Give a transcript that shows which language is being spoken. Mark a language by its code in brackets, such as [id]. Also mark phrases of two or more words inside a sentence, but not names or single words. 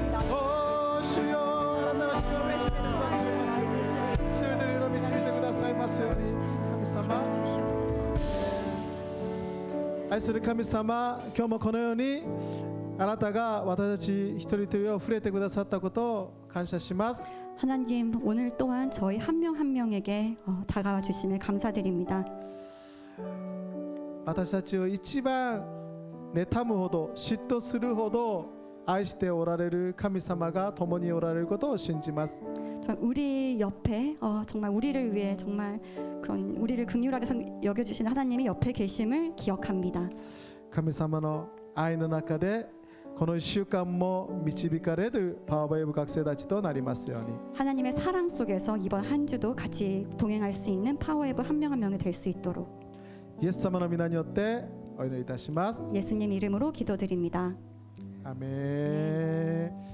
[ja] お主よあなたが主を導いてくださいますように一人一人を導いてくださいますように神様愛する神様今日もこのようにあなたが私たち一人一人を触れてくださったことを感謝します。 [ko] 하나님 오늘 또한 저희 한 명 한 명에게 다가와 주심에 감사드립니다. [ja] 私たちを一番妬むほど嫉妬するほど愛しておられる神様が共におられることを信じます。 [ko] 우리 옆에 정말 우리를 위해 정말 그런 우리를 긍휼하게 여겨주신 하나님이 옆에 계심을 기억합니다. [ja] 神様の愛の中でこの1週間も導かれるパワーウェブ学生たちとなりますように [ko] 하나님의 사랑 속에서 이번 한 주도 같이 동행할 수 있는 파워웨브 한 명 한 명이 될 수 있도록 [ja] イエス様の皆によってお祈りいたします。 [ko] 예수님 이름으로 기도드립니다. 아멘.